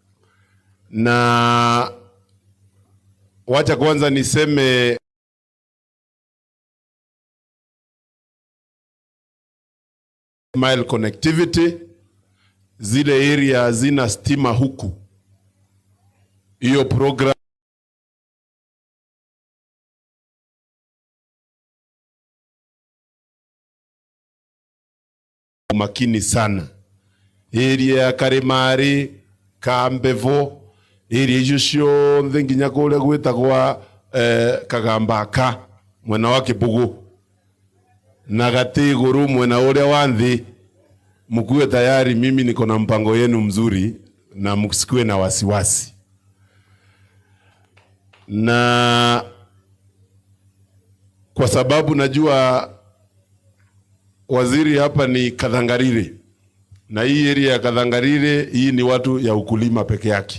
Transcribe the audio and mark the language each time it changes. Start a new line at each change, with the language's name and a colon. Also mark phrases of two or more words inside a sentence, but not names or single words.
Swahili: Na wacha kwanza niseme
English: mile connectivity,
Swahili: zile area zina stima huku, hiyo program makini sana.
Meru: Area ya Karemari, Kambevo, area icio cionthe nginya kuria gwitagwa Kagambaka mwena wa Kibugu na Gatiguru mwena uria wa nthi,
Swahili: mkuwe tayari. Mimi niko na mpango yenu mzuri na msikue na wasiwasi. Na kwa sababu najua waziri hapa ni Kathangarire, na hii area ya Kathangarire hii ni watu ya ukulima peke yake.